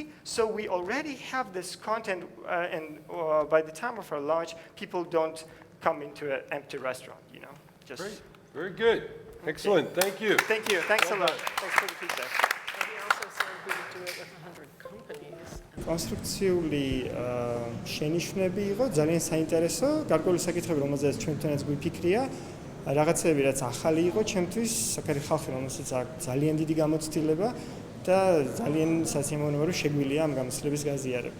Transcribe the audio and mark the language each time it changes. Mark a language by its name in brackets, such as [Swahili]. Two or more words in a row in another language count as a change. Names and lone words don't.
[English] So we already have this content, and by the time of our launch, people don't come into an empty restaurant, you know. Just Great. Very good. Excellent. Thank you. Thank you. Thanks a lot. Thanks for the feedback. And he also said we would do it with 100 companies. [Georgian] კონსტრუქციული შენიშვნები იყო ძალიან საინტერესო. გარკვეული საკითხები, რომელზეც ჩვენთანაც გვიფიქრია, რაღაცები, რაც ახალი იყო ჩემთვის, საკუთარი ხალხი, რომელსაც აქვს ძალიან დიდი გამოცდილება და ძალიან სასიამოვნოა, რომ შეგვიძლია ამ გამოცდილების გაზიარება.